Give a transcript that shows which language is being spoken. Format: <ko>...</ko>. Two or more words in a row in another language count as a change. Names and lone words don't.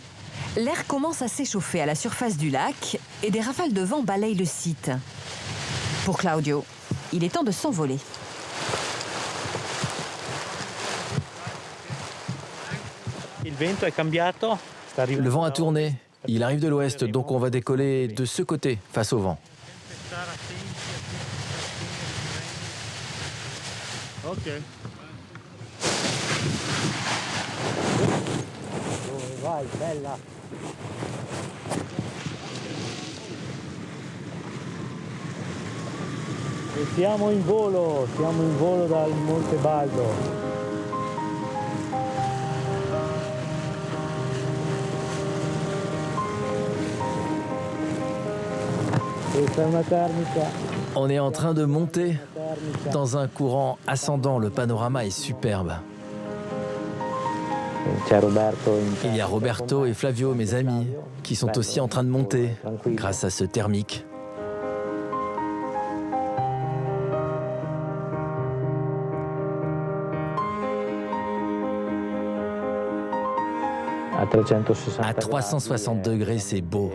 <fr>L'air commence à s'échauffer à la surface du lac et des rafales de vent balayent le site. Pour Claudio, il est temps de s'envoler. Le vent a tourné. Il arrive de l'ouest, donc on va décoller de ce côté, face au vent. Ok.</fr> <it>Vai, bella. E siamo in volo dal Monte Baldo. Questa è una termica.</it> <fr>On est en train de monter dans un courant ascendant. Le panorama est superbe. Il y a Roberto et Flavio, mes amis, qui sont aussi en train de monter grâce à ce thermique. À 360 degrés, c'est beau.</fr>